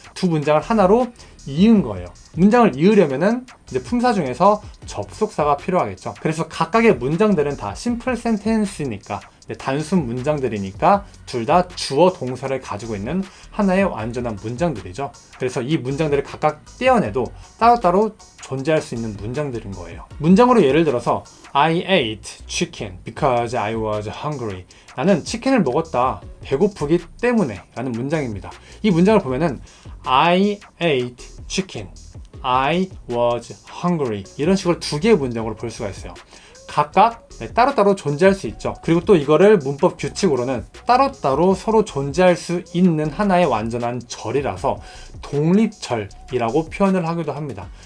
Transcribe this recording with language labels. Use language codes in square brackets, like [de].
[ko] 두 문장을 하나로 이은 거예요. 문장을 이으려면은 이제 품사 중에서 접속사가 필요하겠죠. 그래서 각각의 문장들은 다 simple sentence니까 단순 문장들이니까 둘 다 주어 동사를 가지고 있는 하나의 완전한 문장들이죠. 그래서 이 문장들을 각각 떼어내도 따로따로 존재할 수 있는 문장들인 거예요. 문장으로 예를 들어서 [en] I ate chicken because I was hungry. [ko] 나는 치킨을 먹었다. 배고프기 때문에 라는 문장입니다. 이 문장을 보면은 [en] I ate chicken, I was hungry [ko] 이런 식으로 2개의 문장으로 볼 수가 있어요. 각각 따로따로 존재할 수 있죠. 그리고 또 이거를 문법 규칙으로는 따로따로 서로 존재할 수 있는 하나의 완전한 절이라서 독립절이라고 표현을 하기도 합니다.